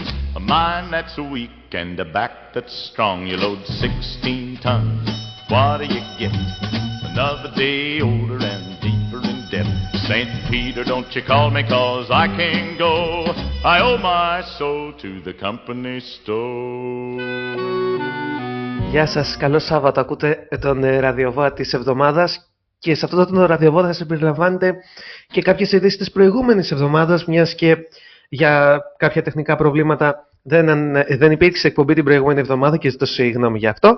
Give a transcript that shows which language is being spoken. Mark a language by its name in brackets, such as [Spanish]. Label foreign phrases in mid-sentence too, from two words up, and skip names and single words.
[English] A mind that's weak and a back that's strong. You load 16 tons. What do you get? Another day older and deeper in debt. St. Peter, don't you call me 'cause I can't go. I owe my soul to the company store. [Greek] Γεια σας, καλό Σάββατο. Ακούτε τον ραδιοβόα της εβδομάδας και σε αυτό το ραδιοβόα θα συμπεριλαμβάνετε και κάποιες ειδήσεις της προηγούμενης εβδομάδας, μιας και για κάποια τεχνικά προβλήματα δεν υπήρξε εκπομπή την προηγούμενη εβδομάδα και ζητώ συγγνώμη για αυτό.